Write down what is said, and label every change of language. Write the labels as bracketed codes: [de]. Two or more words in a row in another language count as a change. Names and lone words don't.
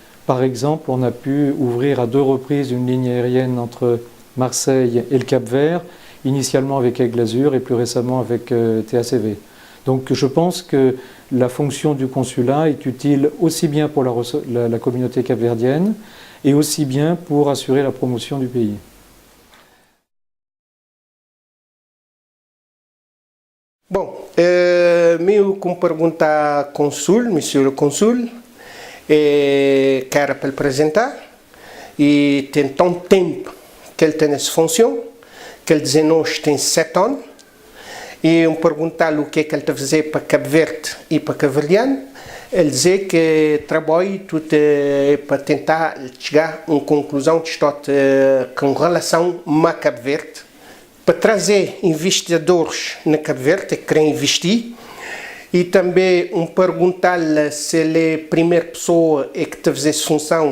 [fr] Par exemple, on a pu ouvrir à 2 reprises une ligne aérienne entre Marseille et le Cap-Vert, initialement avec Aigle Azur et plus récemment avec TACV. Donc je pense que la fonction du consulat est utile aussi bien pour la communauté capverdienne et aussi bien pour assurer la promotion du pays. [pt] Bom, meio com pergunta ao consul, [fr] monsieur le consul, [pt] que era para lhe apresentar, e tem tanto tempo que ele tem essa função, que ele diz tem 7 anos, e perguntar-lhe o que ele está a fazer para Cabo Verde e para Cabo Verdeano, ele diz que trabalha tudo para tentar chegar a uma conclusão de história com relação a Cabo Verde, para trazer investidores na Cabo Verde que querem investir, e também perguntar-lhe se ele é a primeira pessoa que está a fazer essa função.